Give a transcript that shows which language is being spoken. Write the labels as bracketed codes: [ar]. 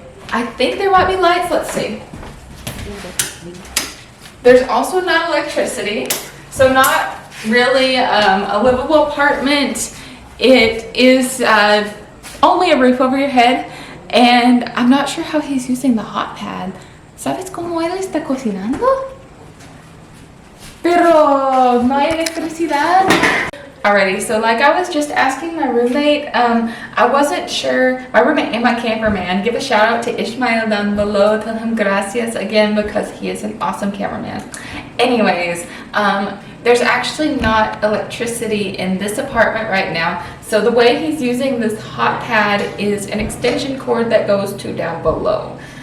[en] I think there might be lights, let's see. There's also not electricity, so not really a livable apartment. It is only a roof over your head, and I'm not sure how he's using the hot pad. [es] ¿Sabes cómo él está cocinando? Pero no hay electricidad. [en] Alrighty, so like I was just asking my roommate, I wasn't sure, my roommate and my cameraman, give a shout out to Ishmael down below, tell him gracias again because he is an awesome cameraman. Anyways, there's actually not electricity in this apartment right now, so the way he's using this hot pad is an extension cord that goes to down below.